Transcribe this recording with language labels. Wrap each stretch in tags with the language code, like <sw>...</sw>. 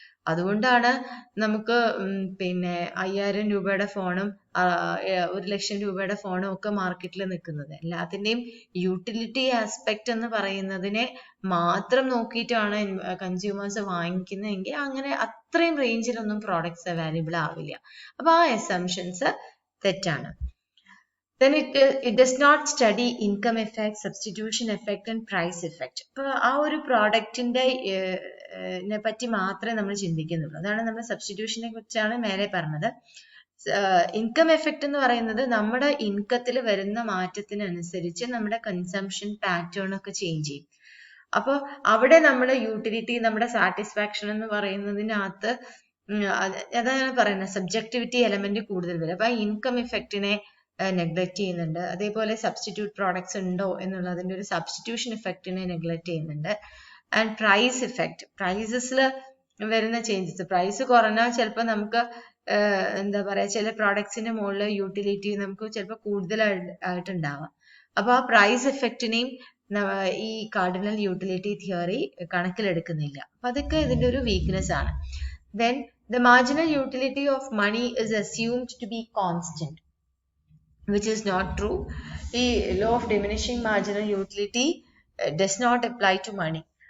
<ml>അതുകൊണ്ടാണ് നമുക്ക് 5000 രൂപയുടെ ഫോണും 1,00,000 രൂപയുടെ ഫോണും ഒക്കെ മാർക്കറ്റിൽ നിൽക്കുന്നത്. എല്ലാത്തിന്റെയും യൂട്ടിലിറ്റി ആസ്പെക്ട് എന്ന് പറയുന്നതിനെ മാത്രം നോക്കിയിട്ടാണ് കൺസ്യൂമേഴ്സ് വാങ്ങിക്കുന്നതെങ്കിൽ അങ്ങനെ അത്രയും റേഞ്ചിലൊന്നും പ്രോഡക്ട്സ് അവൈലബിൾ ആവില്ല. അപ്പൊ ആ അസംഷൻസ് തെറ്റാണ്.</ml> <en>then it does not study income effect, substitution effect and price effect.</en> <ml>അപ്പോൾ ആ ഒരു പ്രോഡക്റ്റിന്റെ പറ്റി മാത്രമേ നമ്മൾ ചിന്തിക്കുന്നുള്ളൂ. അതാണ് നമ്മൾ സബ്സ്റ്റിറ്റ്യൂഷനെ കുറിച്ചാണ് മേലെ പറഞ്ഞത്. ഇൻകം എഫക്റ്റ് എന്ന് പറയുന്നത് നമ്മുടെ ഇൻകത്തിൽ വരുന്ന മാറ്റത്തിനനുസരിച്ച് നമ്മുടെ കൺസംഷൻ പാറ്റേൺ ഒക്കെ ചേഞ്ച് ചെയ്യും. അപ്പോൾ അവിടെ നമ്മുടെ യൂട്ടിലിറ്റി, നമ്മുടെ സാറ്റിസ്ഫാക്ഷൻ എന്ന് പറയുന്നതിനകത്ത് അതാണ് പറയുന്നത്, സബ്ജക്ടിവിറ്റി എലമെന്റ് കൂടുതൽ വരും. അപ്പൊ ഇൻകം ഇഫക്റ്റിനെ നെഗ്ലക്ട് ചെയ്യുന്നുണ്ട്. അതേപോലെ സബ്സ്റ്റിറ്റ്യൂട്ട് പ്രോഡക്ട്സ് ഉണ്ടോ എന്നുള്ളതിന്റെ ഒരു സബ്സ്റ്റിറ്റ്യൂഷൻ ഇഫക്റ്റിനെ നെഗ്ലക്ട് ചെയ്യുന്നുണ്ട്. ആൻഡ് പ്രൈസ് ഇഫക്റ്റ്, പ്രൈസസിൽ വരുന്ന ചേഞ്ചസ്, പ്രൈസ് കുറഞ്ഞാൽ ചിലപ്പോൾ നമുക്ക് എന്താ പറയാ, ചില പ്രോഡക്ട്സിന്റെ മുകളിൽ യൂട്ടിലിറ്റി നമുക്ക് ചിലപ്പോൾ കൂടുതലായിട്ടുണ്ടാവാം. അപ്പൊ ആ പ്രൈസ് എഫക്റ്റിനെയും ഈ കാർഡിനൽ യൂട്ടിലിറ്റി തിയറി കണക്കിലെടുക്കുന്നില്ല. അപ്പൊ അതൊക്കെ ഇതിന്റെ ഒരു വീക്ക്നെസ് ആണ്.</ml> <en>Then the marginal utility of money is assumed to be constant, which is not true. The law of diminishing marginal utility does not apply to money.</en>